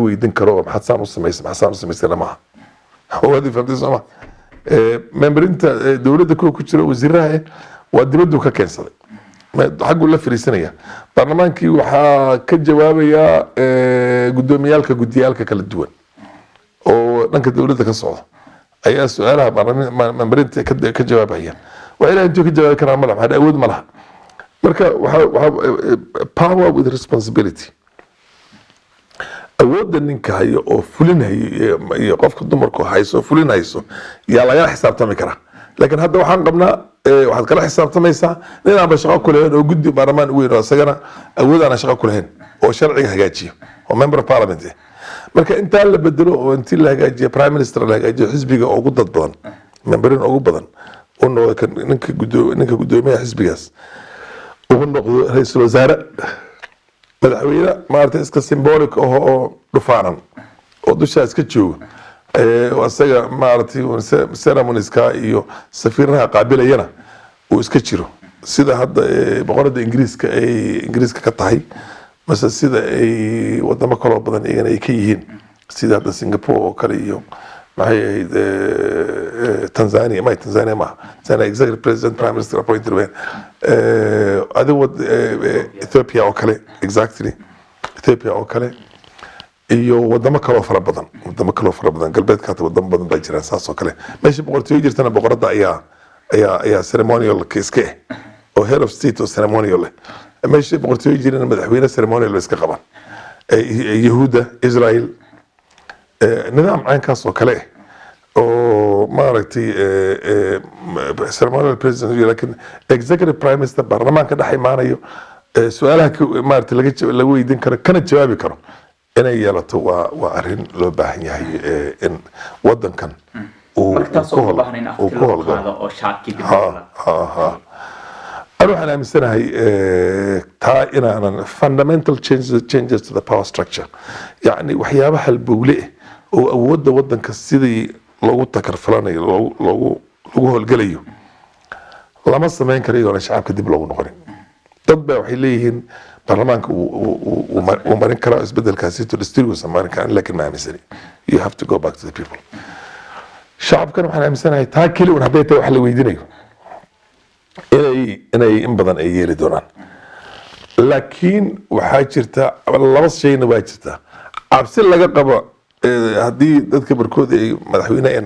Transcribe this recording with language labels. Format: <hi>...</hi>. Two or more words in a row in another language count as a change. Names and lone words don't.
<so>weydiin karo oo maxaad saan u samaysay maaha waad fahamtay sooma memberinta dowladda kuwa ku jira wasiiraha waa dibaduu ka keensaday xagguu la fariisanaya baarlamaankii waxaa ka jawaabaya gudoomiyaalka gudiyaalka kala duwan oo dhanka dowladda ka socda ayaa su-aalaha memberinta ka jawaabaya waa ilaa intuu ka jawaabi karaa madax maxaa awood ma laha marka</so> <en>power with responsibility</en> <so>awoodda ninka hayo oo fulinhayo iyo qofka dumarku hayso fulinhayso yaa lagala xisaabtami karaa laakiin hadda waxaan qabnaa waxaad kala xisaabtamaysaa nin aanba shaqo ku lahayn oo guddi baarlamaan weyn oo isagana awood aana shaqo ku lahayn oo sharciga hagaajiyo oo</so> <en>member of parliament</en> <so>marka intaa la bedelo oo intii la hagaajiyo</so> <en>prime minister</en> <so>la hagaajiyo xisbiga ugu dad badan memberin ugu badan uu noqdo ninka gudoomiyaha xisbigaas uu noqdo ra'iisul wasaare madaxweyne maartay iska symbolic oo dhufaanan oo dusha iska jooga asaga maartay ceremonieska iyo safiirnaha qaabilayana uu iska jiro sida hadda boqorada ingiriiska ka tahay mase sida ay wadamo kaloo badan iyagana ay ka yihiin sida hadda Singapore oo kale iyo maxay ahayd Tanzania maaha Tanzania</so> <en>executive president prime minister appointed when</en> <so>Ethiopia oo kale exactly Ethiopia oo kale iyo wadamo kaloo fara badan galbeedka hata wadamo badan baa jiraan saas oo kale meesha boqortooyo jirtana boqorada ayaa ceremonial iska oo</so> <en>head of state</en> <so>oo ceremonial meesha boqortooyo jirana madaxweyne ceremonial iska qaban yahuuda Israel nidaam caynkaas oo kale oo maaragtay</so> <en>ceremonial president</en> <so>laakiin</so> <en>executive prime minister</en> <so>baarlamaanka dhex imaanayo su-aalaha maaragtay laga weydiin karo kana jawaabi karo inay yeelato waa arrin loo baahan yahay in wadankan uu ku howlgalo أنا waxaan aaminsanahay taa inaanan</so> <en>fundamental changes to the power structure</en> <so>yani waxyaabaha halbowle oo awoodda wadanka sidii loogu takarfalanayo loogu howlgalayo lama samayn karo iyadoona shacabka dib loogu noqonin dad baa waxay leeyihiin baarlamaanka uu marin karaa isbedelkaasi</so> <en>to distribution</en> <so>marin karaa laakiin ma aaminsani</so> <en>you have to go back to the people</en> <so>shacabkan waxaan aaminsanahay taa keli un hadday tahay wax la weydiinayo inay in badan ay yeeli doonaan laakiin waxaa jirta laba shayna waa jirta cabsi laga qabo haddii dadka barkood ay madaxweyne ay</so>